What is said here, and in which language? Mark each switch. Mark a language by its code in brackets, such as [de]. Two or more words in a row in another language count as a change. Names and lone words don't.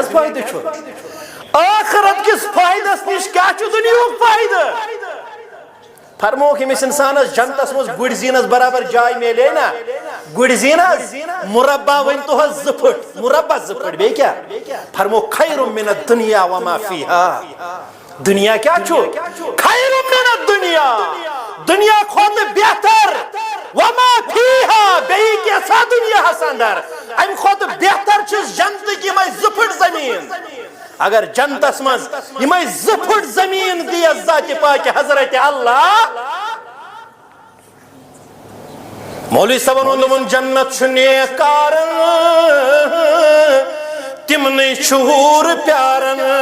[ks] حظ فٲیدٕ چھُ ٲخرت کِس فٲیدس نِش کیٛاہ چھُ دُنیہُک فٲیدٕ فرموک ییٚمِس اِنسانس جنتس منٛز گُرۍ زیٖنس برابر جاے میلے نا گُرۍ زیٖن حظ مربع ؤنۍتو حظ 2 پھٕٹ مربع 2 پھٕٹ بیٚیہِ کیٛاہ فرموک [ar] خیر من الدنیا وما فیہا [ks] دنیا کیا چھو [ar] خیر من الدنیا [ks] دنیا کھوتہٕ بہتر وما فیہا بیٚیہِ کیٛاہ دنیا ہس اندر امہِ کھوتہٕ بہتر چھُس جنتٕکۍ یِمے 2 پھٕٹ زمیٖن اگر جنتس مز یِمے 2 پھٕٹ زمیٖن دِیس ذاتِ پاکہِ حضرت اللہ مولوی صاحبن ووٚن دوٚپُن جنت چھُ نیک کارن تِمنٕے چھُ حوٗر پیارن